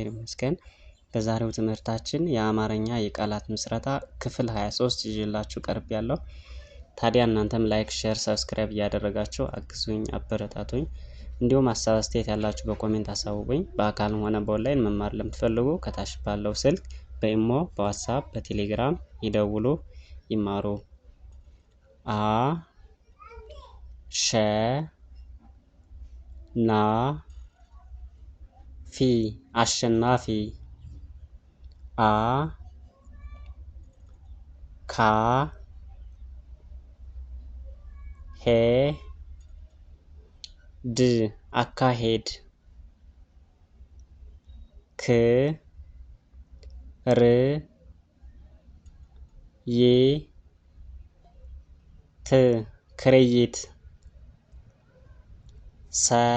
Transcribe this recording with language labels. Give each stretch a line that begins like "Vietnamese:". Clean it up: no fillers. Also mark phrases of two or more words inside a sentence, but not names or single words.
Amharic: ይመስገን። በዛሬው ትምህርታችን የአማርኛ የቃላት ምስረታ ክፍል 23 ይዤላችሁ ቀርቤያለሁ። ታዲያ እናንተም
English: like, share, subscribe
Amharic: እያደረጋችሁ አግዙኝ፣ አበረታቱኝ። እንዲሁም ሀሳብ አስተያየት ያላችሁ በኮሜንት አሳውቁኝ። በአካልም ሆነ በኦንላይን መማር ለምትፈልጉ ከታች ባለው ስልክ በኢሞ፣ በዋትስአፕ፣ በቴሌግራም ይደውሉ፣ ይማሩ። ሸ ና ፊ አሸናፊ። አ ካ ሄ ድ አካሄድ። ክ ር ይ ት ክርይት። ሰ